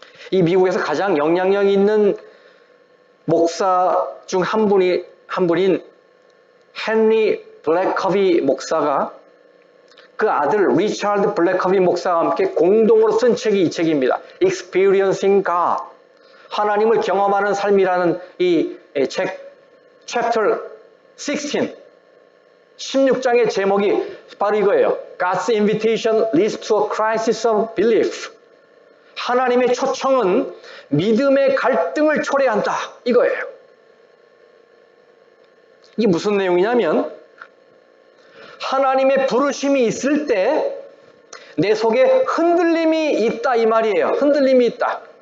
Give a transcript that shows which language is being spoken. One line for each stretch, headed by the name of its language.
Korean: 이 미국에서 가장 영향력 있는 목사 중 한 분인 헨리 블랙커비 목사가 그 아들 리처드 블랙커비 목사와 함께 공동으로 쓴 책이 이 책입니다. Experiencing God, 하나님을 경험하는 삶이라는 이 책 Chapter 16장의 제목이 바로 이거예요.
English: God's invitation leads to a crisis of belief.
Korean: 하나님의 초청은 믿음의 갈등을 초래한다. 이거예요. 이게 무슨 내용이냐면 하나님의 부르심이 있을 때 내 속에 흔들림이 있다 이 말이에요. 흔들림이 있다.